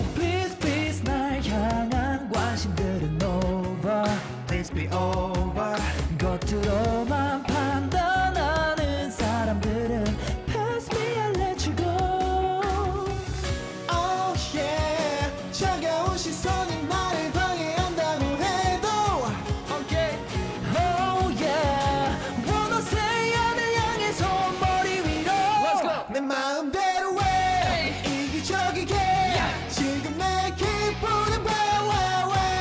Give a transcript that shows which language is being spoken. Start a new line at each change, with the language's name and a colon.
English: Please please
Korean: 날 향한 관심들은
English: over Please be over
Korean: 겉으로만 판단하는 사람들은
English: Pass me and let you go Oh yeah
Korean: 차가운 시선이 나를 방해한다고 해도
English: Okay Oh yeah Wanna say
Korean: 하늘 향해서 머리 위로
English: Let's go
Korean: 내 마음대로 해 이기적이게 지금 내 기분을 봐와와